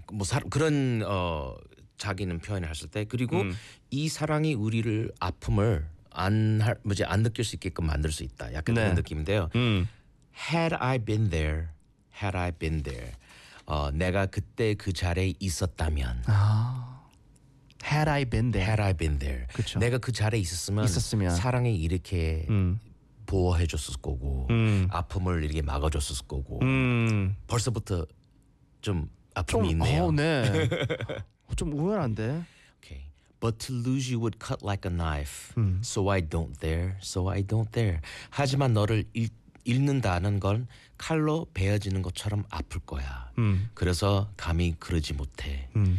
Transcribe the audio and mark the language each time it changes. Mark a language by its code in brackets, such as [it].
[ko] 뭐 그런 자기는 표현을 했을 때 그리고 이 사랑이 우리를 아픔을 안 느낄 수 있게끔 만들 수 있다. 약간 네. 그런 느낌인데요. [en] Had I been there, had I been there. [ko] 내가 그때 그 자리에 있었다면. [en] 아. Had I been there. Had I been there. [ko] 그쵸. 내가 그 자리에 있었으면 사랑이 이렇게 보호해 줬을 거고 아픔을 이렇게 막아 줬을 거고. 벌써부터 좀 아픔이 있네요. 네. 좀 우연한데. [en] Okay. But to lose you would cut like a knife. So I don't dare. So I don't dare. [ko] 하지만 너를 잃는다는 건 칼로 베어지는 것처럼 아플 거야. 그래서 감히 그러지 못해.